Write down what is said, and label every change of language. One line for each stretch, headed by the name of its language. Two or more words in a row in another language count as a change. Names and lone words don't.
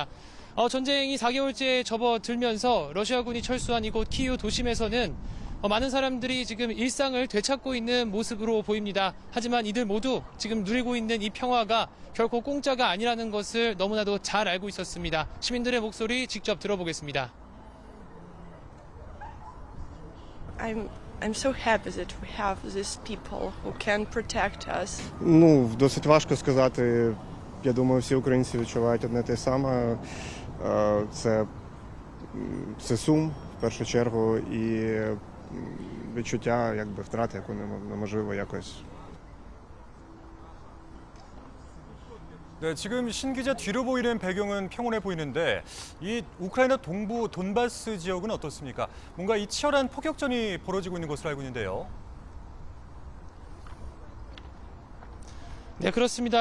Korean: 전쟁이 4개월째 접어들면서 러시아군이 철수한 이곳 키이우 도심에서는 많은 사람들이 지금 일상을 되찾고 있는 모습으로 보입니다. 하지만 이들 모두 지금 누리고 있는 이 평화가 결코 공짜가 아니라는 것을 너무나도 잘 알고 있었습니다. 시민들의 목소리 직접 들어보겠습니다.
English: I'm so happy that we have these people who can protect us.
Ukrainian: Ну, досить важко сказати. Я думаю, всі українці відчувають одне те саме. Це сум, в першу чергу, і відчуття, якби, втрати, яку неможливо якось.
Korean: 네, 지금 신 기자 뒤로 보이는 배경은 평온해 보이는데 이 우크라이나 동부 돈바스 지역은 어떻습니까? 뭔가 이 치열한 폭격전이 벌어지고 있는 것으로 알고 있는데요. 네, 그렇습니다.